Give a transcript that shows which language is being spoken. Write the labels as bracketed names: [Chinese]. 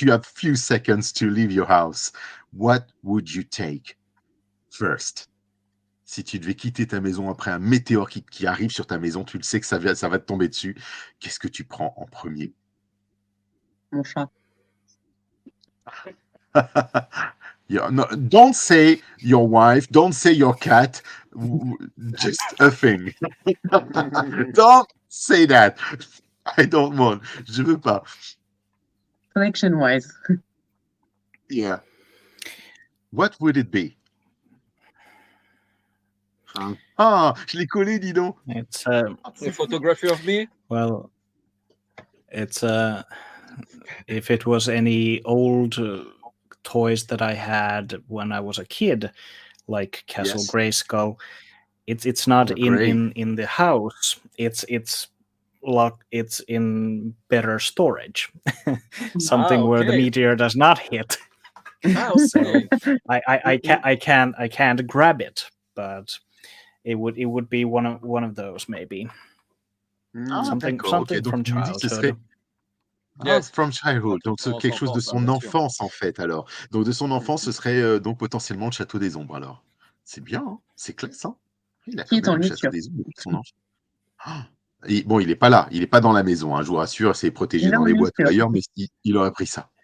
[English] You have few seconds to leave your house. What would you take first? [French] Si tu devais quitter ta maison après un météore qui arrive sur ta maison, tu le sais que ça va te tomber dessus. Qu'est-ce que tu prends en premier? Mon chat. [English] No, don't say your wife, don't say your cat, just a thing. Don't say that. I don't want. [French] Je veux pas. [English] Collection-wise. Yeah. What would it be? [French] Je l'ai collé, dis donc. [English] It's a photography of me? Well, it's if it was any old toys that I had when I was a kid, like Castle Grayskull, it's not in the house. It's in better storage, something where the meteor does not hit. So I can't grab it, but it would be one of those maybe. Something from childhood. Yes, from childhood. [French] Donc, c'est quelque chose de son enfance, en fait, alors. Donc, de son enfance, ce serait donc potentiellement le Château des Ombres, alors. C'est bien, hein, c'est classe, hein. Il a quand même le Château des Ombres de son enfance. Bon, il n'est pas là, il n'est pas dans la maison, hein, je vous rassure, c'est protégé dans les boîtes ou ailleurs, mais il aurait pris ça.